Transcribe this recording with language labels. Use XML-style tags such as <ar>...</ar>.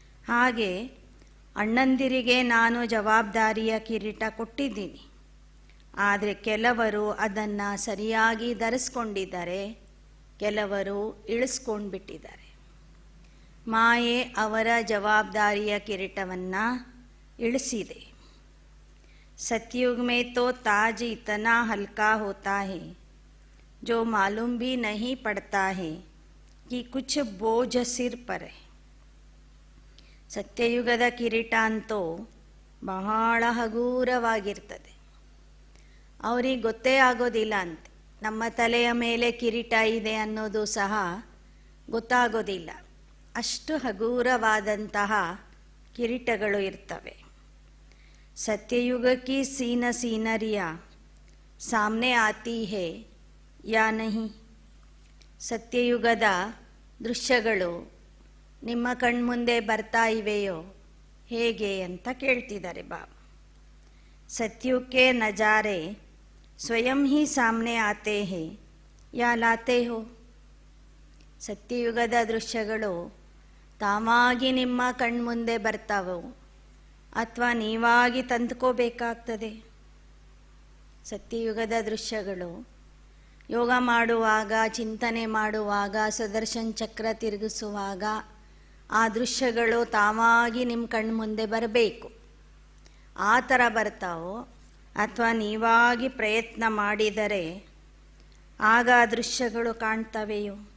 <kn>ಹಾಗೆ ಅಣ್ಣಂದಿರಿಗೆ ನಾನು ಜವಾಬ್ದಾರಿಯ ಕಿರೀಟ ಕೊಟ್ಟಿದ್ದೀನಿ, ಆದರೆ ಕೆಲವರು ಅದನ್ನು ಸರಿಯಾಗಿ ಧರಿಸ್ಕೊಂಡಿದ್ದಾರೆ, ಕೆಲವರು ಇಳಿಸ್ಕೊಂಡು ಬಿಟ್ಟಿದ್ದಾರೆ. ಮಾಯೆ ಅವರ ಜವಾಬ್ದಾರಿಯ ಕಿರೀಟವನ್ನು ಇಳಿಸಿದೆ.</kn> <hi>सतयुग में तो ताज इतना हल्का होता है जो मालूम भी नहीं पड़ता है कि कुछ बोझ सिर पर है.</hi> <kn>ಸತ್ಯಯುಗದ ಕಿರೀಟ ಅಂತೂ ಬಹಳ ಹಗೂರವಾಗಿರ್ತದೆ, ಅವ್ರಿಗೆ ಗೊತ್ತೇ ಆಗೋದಿಲ್ಲ ಅಂತೆ ನಮ್ಮ ತಲೆಯ ಮೇಲೆ ಕಿರೀಟ ಇದೆ ಅನ್ನೋದು ಸಹ ಗೊತ್ತಾಗೋದಿಲ್ಲ. ಅಷ್ಟು ಹಗೂರವಾದಂತಹ ಕಿರೀಟಗಳು ಇರ್ತವೆ.</kn> <hi>सत्ययुग की सीनरियाँ सामने आती है या नहीं,</hi> <kn>ಸತ್ಯಯುಗದ ದೃಶ್ಯಗಳು ನಿಮ್ಮ ಕಣ್ಮುಂದೆ ಬರ್ತಾ ಇವೆಯೋ ಹೇಗೆ ಅಂತ ಕೇಳ್ತಿದ್ದಾರೆ ಬಾಬಾ.</kn> <hi>सतयुग के नज़ारे स्वयं ही सामने आते हैं या लाते हो,</hi> <kn>ಸತ್ಯಯುಗದ ದೃಶ್ಯಗಳು ತಾವಾಗಿ ನಿಮ್ಮ ಕಣ್ಮುಂದೆ ಬರ್ತಾವೋ ಅಥವಾ ನೀವಾಗಿ ತಂದುಕೋಬೇಕಾಗ್ತದೆ. ಸತ್ಯಯುಗದ ದೃಶ್ಯಗಳು ಯೋಗ ಮಾಡುವಾಗ, ಚಿಂತನೆ ಮಾಡುವಾಗ, ಸುದರ್ಶನ್ ಚಕ್ರ ತಿರುಗಿಸುವಾಗ ಆ ದೃಶ್ಯಗಳು ತಾವಾಗಿ ನಿಮ್ಮ ಕಣ್ಮುಂದೆ ಬರಬೇಕು. ಆ ಥರ ಬರ್ತಾವೋ ಅಥವಾ ನೀವಾಗಿ ಪ್ರಯತ್ನ ಮಾಡಿದರೆ ಆಗ ಆ ದೃಶ್ಯಗಳು ಕಾಣ್ತವೆಯೋ.</kn>